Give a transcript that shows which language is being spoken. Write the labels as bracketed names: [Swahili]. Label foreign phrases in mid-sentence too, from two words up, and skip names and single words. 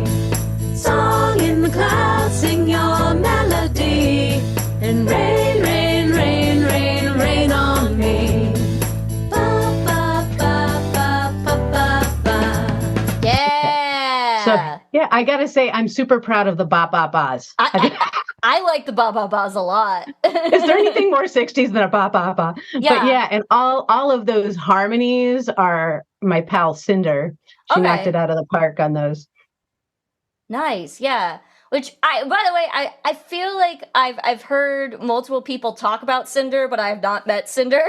[English] Song in the clouds, sing your melody. And rain, rain, rain, rain, rain on me. Ba, ba, ba, ba, ba, ba, ba. Yeah. So yeah, I gotta say I'm super proud of the ba ba bas. I like the ba ba bas a lot. Is there anything more 60s than a ba ba ba? Yeah. But yeah, and all of those harmonies are my pal Cinder. She knocked it out of the park on those. Nice, yeah. Which by the way, I feel like I've heard multiple people talk about Cinder, but I have not met Cinder.